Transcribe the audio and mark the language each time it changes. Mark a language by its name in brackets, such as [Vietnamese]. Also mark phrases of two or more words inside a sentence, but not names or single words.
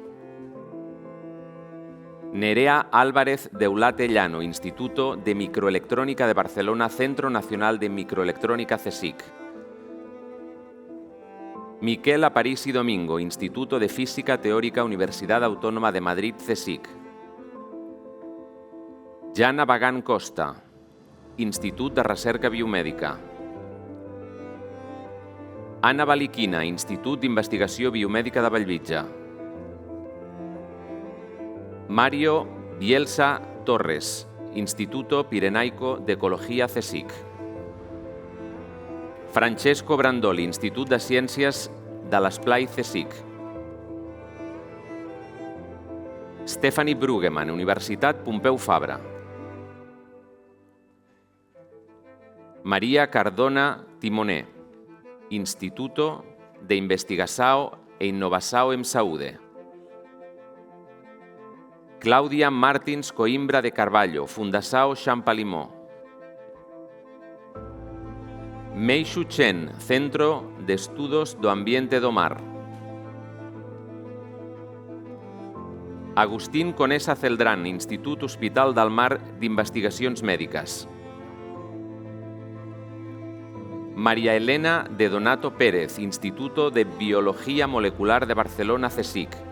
[Spanish] Nerea Álvarez de Eulate Llano, Instituto de Microelectrónica de Barcelona, Centro Nacional de Microelectrónica CSIC. Miquel Aparici Domingo, Instituto de Física Teórica, Universidad Autónoma de Madrid CSIC. [Catalan] Jana Bagán Costa, Institut de Recerca Biomèdica. Anna Baliquina, Institut d'Investigació Biomèdica de Bellvitge. [Spanish] Mario Bielsa Torres, Instituto Pirenaico de Ecología CSIC. [Catalan] Francesco Brandoli, Institut de Ciències de l'Esplai CSIC. Stephanie Brueggemann, Universitat Pompeu Fabra. Maria Cardona Timoner, [Portuguese] Instituto de Investigação e Inovação em Saúde. Cláudia Martins Coimbra de Carvalho, Fundação Champalimau. Meishu Chen, Centro de Estudos do Ambiente do Mar. [Catalan] Agustín Conesa Celdrán, Institut Hospital del Mar d'Investigacions Mèdiques. [Spanish] María Elena de Donato Pérez, Instituto de Biología Molecular de Barcelona CSIC.